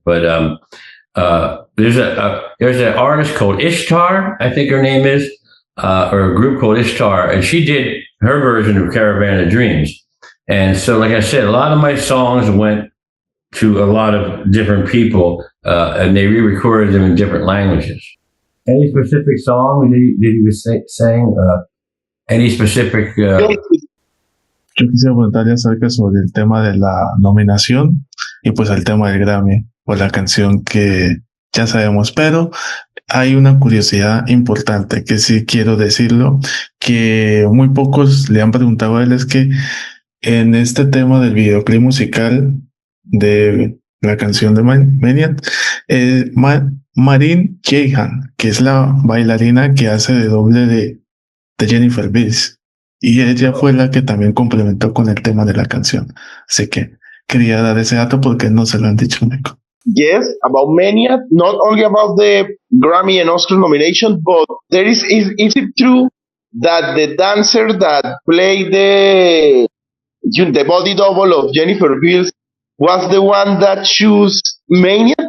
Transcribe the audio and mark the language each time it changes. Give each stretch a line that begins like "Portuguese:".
English: But there's an artist called Ishtar, I think her name is, or a group called Ishtar, and she did her version of Caravan of Dreams. And so, like I said, a lot of my songs went to a lot of different people, and they re-recorded them in different languages. Any specific song did you sing? Any specific?
Spanish: Yo quisiera preguntarle acerca sobre el tema de la nominación y pues el tema del Grammy por la canción que ya sabemos, pero hay una curiosidad importante que sí quiero decirlo, que muy pocos le han preguntado a él, es que en este tema del videoclip musical de la canción de Maniac, Marine Jhon, que es la bailarina que hace de doble de Jennifer Beals, y ella fue la que también complementó con el tema de la canción. Así que quería dar ese dato porque no se lo han dicho, Nico.
English: Yes, about Maniac, not only about the Grammy and Oscar nomination, but there is it true that the dancer that played the body double of Jennifer Beals was the one that chose Maniac?